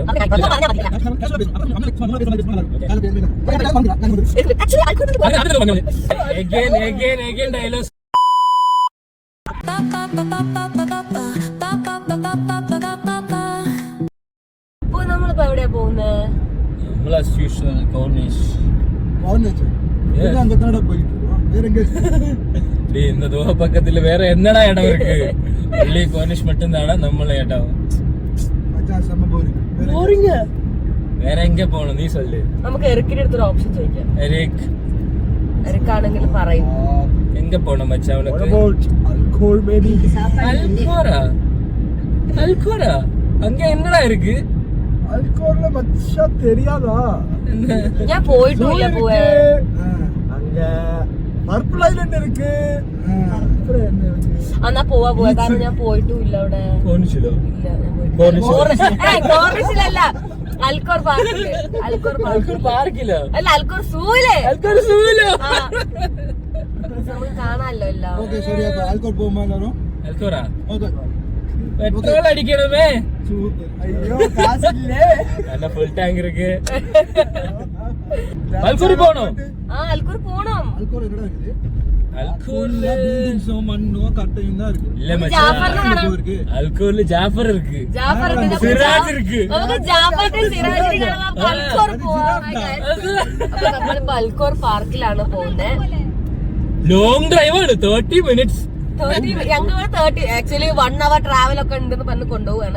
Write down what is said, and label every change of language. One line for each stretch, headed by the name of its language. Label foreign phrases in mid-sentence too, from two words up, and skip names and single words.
Malayalam: ഇപ്പൊ നമ്മളിപ്പോ എവിടെയാ പോകുന്നത്?
Tamil: இந்த தூர பக்கத்துல வேற என்னடா இடம் இருக்கு? ஒன்லி கோனிஷ் மட்டும் தானா நம்மள இடம்? போறீங்க வேற எங்க போகணும் நீ சொல்லு.
Malayalam: നമുക്ക് എറിക്കിന്റെ അടുത്തൊരു ഓപ്ഷൻ ചോദിക്കാം. എറിക്കാണെങ്കിൽ പറയും
Tamil: எங்க போகணும் மச்சான் உனக்கு? அல்கோரா அங்க என்னடா இருக்கு? அல்கோர்ல மச்சா தெரியாதா?
Malayalam: ഞാൻ പോയിട്ടില്ല. പോവേ
Tamil: அங்க പർപ്പിൾ ഐലൻഡ് ഇருக்கு.
Malayalam: എന്നാ പോവാ കാരണം ഞാൻ പോയിട്ടും ഇല്ല അവിടെ. കോണിഷിലോ? ഇല്ല ഞാൻ പോയിട്ടില്ല. കോർണിഷിലല്ല, അൽക്കോർ പാർക്കില്. അൽക്കോർ പാർക്കിലോ? അല്ല, അൽക്കോർ സൂവില്. നമുക്ക് കാണാമല്ലോ എല്ലാം. അൽക്കോർ പോകുമ്പോ അൽക്കോറാ പെട്രോൾ അടിക്കണമേ. അയ്യോ കാശില്ലേ? നല്ല
English: full tank
Malayalam: ഇருக்கு. അൽക്കോർ പോണോ? അൽക്കോർ പോണം. അൽക്കോർ എവിടെ இருக்குது?
Tamil: அல்கூர்ல பில்டிங்ஸோ மண்ணோ கட்டையும் தான் இருக்கு. இல்ல மச்சான், அல்கூர்ல ஜாஃபர் இருக்கு, സിറാജ് ഇருக்கு.
Malayalam: നമുക്ക് ജാഫറിന്റെ സിറാജിനെ കാണാം. അൽക്കോർ പോവാം. അപ്പൊ നമ്മളിപ്പോ അൽക്കോർ പാർക്കിലാണ് പോകുന്നത്.
English: long drive
Malayalam: ആണ്, 30 മിനിറ്റ്സ്. ഞങ്ങൾ 30 ആക്ച്വലി 1
English: hour travel
Malayalam: ഒക്കെ ഉണ്ടെന്ന് പറഞ്ഞ് കൊണ്ടുപോവാണ്.